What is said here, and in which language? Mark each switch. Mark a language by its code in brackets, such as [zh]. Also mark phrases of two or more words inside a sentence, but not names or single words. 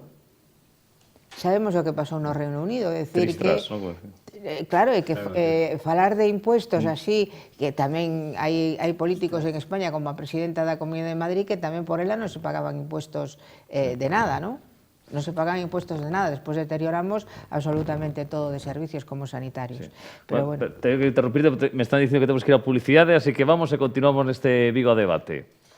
[gl] Sabemos o que pasou no Reino Unido, é dicir que... Claro, é que falar de impuestos así, que tamén hai políticos en España como a presidenta da Comunidade de Madrid que tamén por ela non se pagaban impuestos de nada, non? Non se pagaban impuestos de nada, despois deterioramos absolutamente todo de servicios como sanitarios. [es] Pero bueno. Tengo que interrumpirte, me están diciendo que tenemos que ir a publicidade, así que [gl] vamos e continuamos neste Vigo a Debate.